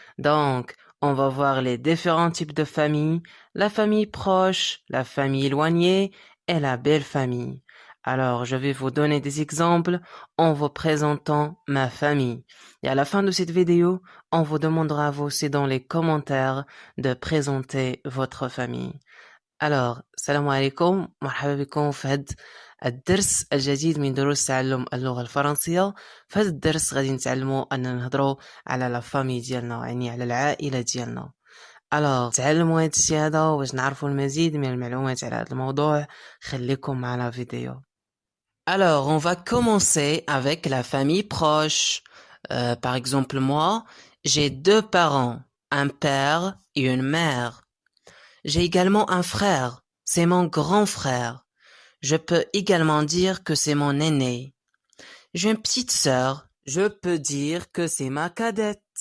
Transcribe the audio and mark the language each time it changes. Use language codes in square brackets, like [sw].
[fr] Donc, on va voir les différents types de familles, la famille proche, la famille éloignée et la belle famille. Alors, je vais vous donner des exemples en vous présentant ma famille. Et à la fin de cette vidéo, on vous demandera vous aussi dans les commentaires de présenter votre famille. [ar] Alors, salam alaikum, مرحبا بكم في هاد الدرس الجديد من دروس تعلم اللغة الفرنسية. في هذا الدرس غادي نتعلموا أننا نهضروا على لا فامي ديالنا، يعني على العائلة ديالنا. Alors, تعلموا هاد الشي هذا باش نعرفوا المزيد من المعلومات على هذا الموضوع. خليكم معنا فيديو. [fr] Alors, on va commencer avec la famille proche. Par exemple, moi, j'ai deux parents, un père et une mère. J'ai également un frère, c'est mon grand frère. Je peux également dire que c'est mon aîné. J'ai une petite sœur, je peux dire que c'est ma cadette.